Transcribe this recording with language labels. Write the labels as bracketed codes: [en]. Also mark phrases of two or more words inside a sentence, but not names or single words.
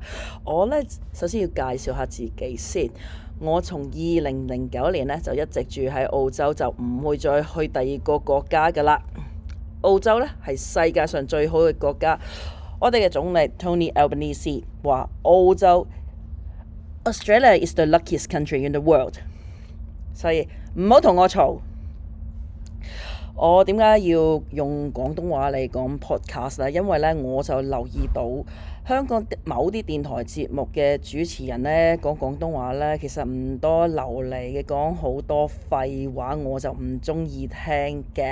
[yue] 我呢，首先要介紹下自己先。我從2009年呢，就一直住喺澳洲，就唔會再去第二個國家噶啦。澳洲呢，係世界上最好嘅國家。我哋嘅總理 Tony Albanese 話澳洲 [en] Australia is the luckiest country in the world。 [yue] 所以唔好同我嘈。我點解要用廣東話嚟講 podcast 呢？因為呢，我就留意到香港某啲電台節目嘅主持人呢，講廣東話呢，其實唔多流利嘅，講好多廢話，我就唔中意聽嘅。